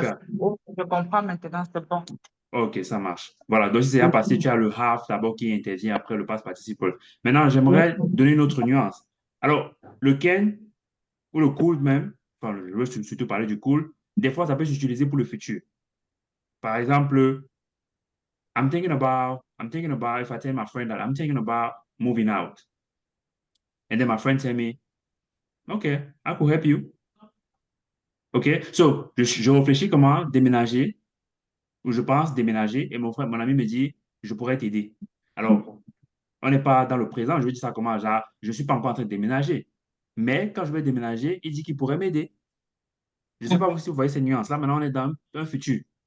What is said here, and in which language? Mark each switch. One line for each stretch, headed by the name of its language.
French: passé, oh, je comprends maintenant, c'est bon. OK, ça marche. Voilà. Donc, si c'est à passer, tu as le have d'abord qui intervient après le past participle. Maintenant, j'aimerais donner une autre nuance. Alors, le can ou le could même, enfin, je veux surtout parler du could, des fois, ça peut s'utiliser pour le futur.
English: Par exemple, I'm thinking about if I tell my friend that I'm thinking about moving out. And then my friend tell me, okay, I could help you. OK?
French: So, je réfléchis comment déménager, ou je pense déménager, et mon ami me dit, je pourrais t'aider. Alors, on n'est pas dans le présent, je veux dire ça comment, genre, je ne suis pas encore en train de déménager. Mais quand je vais déménager, il dit qu'il pourrait m'aider. Je ne sais pas si vous voyez ces nuances-là, maintenant on est dans un futur.